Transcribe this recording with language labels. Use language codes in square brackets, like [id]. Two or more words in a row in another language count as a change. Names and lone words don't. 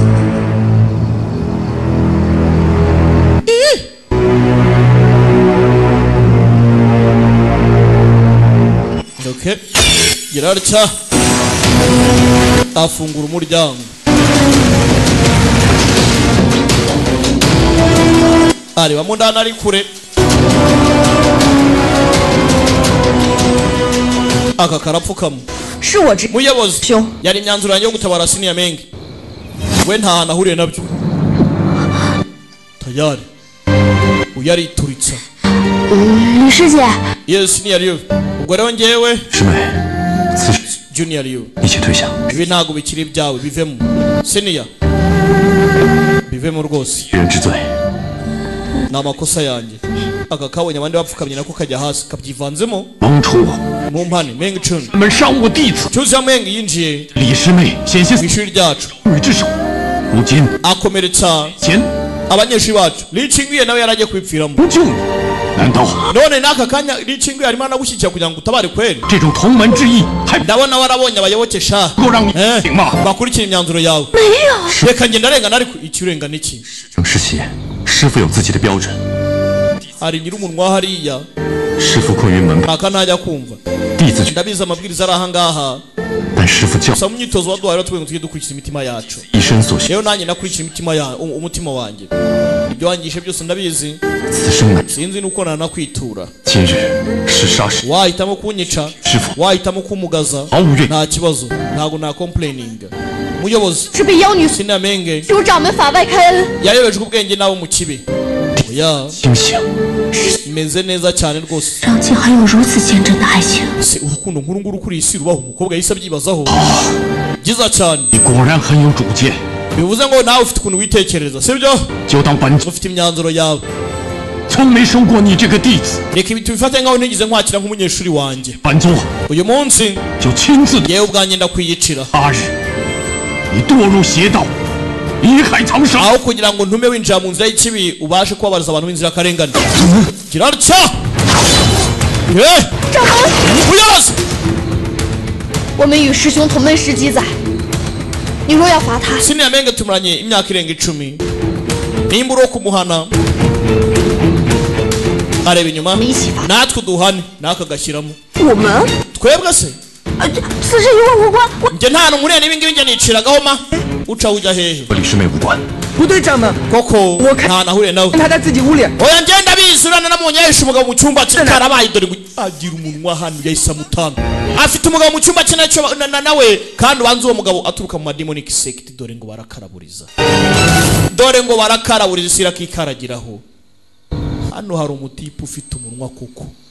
[rw] okay girarya afungura umuryango areba mu ndani ari kure aka karapfukamo [zh] 是我这 [rw] muyobozi [zh] 兄， [rw] yari imyanzuro yanjye yo gutabara Senior Meng we nta hantu ahuriye nabyo tayari uyarituritsa [zh] 李师姐， [rw] yes Senior Liu ubwo rero ngewe [zh] 师妹，此事 Junior Liu 一切退下。 [rw] ibi ntago bikiri ibyawe bivemo Senior bivemo rwose [zh] 一人之罪， [rw] ni amakosa yanjye aka kabonye abandi bapfukamye nako kajya hasi kabyivanzemo [zh] 蒙出我， [rw] mu mpane Meng Chun [zh] 他们伤我弟子。 [rw] cyuzuye Meng yinjiye [zh] 李师妹险些 [rw] mu ishuri ryacu [zh] 女之手，如今 [rw] akomeretsa [zh] 前 [rw] abanyeshuri bacu Li Qingyu nawe yaragiye kwipfiramo [zh] 不救你，难道 [rw] none n'aka kanya Li Qingyu arimo anagushyigikira kugira ngo utabare kweli [zh] 这种同门之义还不 [rw] ndabona warabonye abayoboke sha [zh] 够让你行吗？ [rw] bakurikira imyanzuro yawe reka ngenda arengana ariko ikirenga niki [zh] 正是邪，师傅有自己的标准， [rw] hari nyir'umunwa hariya [zh] 师傅困于门， [rw] aka ntajya kumva [zh] 弟子去， [rw] ndabizi amabwiriza ari ahangaha [zh] 但师傅教 [rw] gusa mu myitozo waduhaye rero tubwe ngo tujye dukurikira imitima yacu [zh] 一生所学， [rw] rero nanjye nakurikira umutima wanjye ibyo wangishe byose ndabizi [zh] 此生难。 [rw] sinzi nuko nanakwitura [zh] 今日是杀师， [rw] wahitamo kunyica [zh] 师傅 [rw] wahitamo kumugaza [zh] 毫无怨。 [rw] nta kibazo ntago na complaining muyobozi [zh] 是被妖女 Senior Meng 给我掌门法外开恩。 [rw] yayobejwe ubwenge n'abo mu kibi oya [zh] 清醒， [rw] imeze neza cyane rwose [zh] 上界还有如此坚贞的爱情， [rw] se urukundo nkuru nguru kuri iyi si rubaho umukobwa yahise abyibazaho byiza cyane [zh] 你果然很有主见， [rw] bivuze ngo nawe ufite ukuntu witekereza sibyo [zh] 就当本 [rw] ufite imyanzuro yawe [zh] 从没收过你这个弟子， [rw] reka ibi tubifate nkaho ntigeze nkwakira nk'umunyeshuri wanjye [zh] 本座 [rw] uyu munsi [zh] 就亲自 [rw] yewe ubwanjye ndakwiyicira [zh] 8日，你堕入邪道，贻害苍生。 [rw] aho kugira ngo ntume winjira mu nzira y'ikibi ubashe kubabariza abantu b'inzirakarengane kirarutya uyobozi [zh] 我们与师兄同门10几载，你若要罚他， [rw] Senior Meng tumuranye imyaka irenga 10 nimba uri wo kumuhana areba inyuma [zh] 我们一起罚。 [rw] natwe uduhane n'aka gashyiramo [zh] 我们？ [rw] twebwe se [zh] 此事与我无关。我 [rw] njye nta n'umuriya n'ibingibi njye niciragaho ma uca ujya hehe [zh] 和李师妹无关，不对，掌门， [rw] koko nta nahuriye nawe [zh] 他在自己屋里。 [rw] oya njye ndabizi urana namubonye yahishe umugabo mu cyumba cye karabaye dore ngo agira umunwa hano yahise amutana afite umugabo mu cyumba cye nacyo nawe kandi ubanza uwo mugabo aturuka mu [en] mademonic sect [rw] dore ngo barakaraburiza dore ngo barakaraburiza isi irakikaragiraho hano hari umutipe ufite umunwa kuko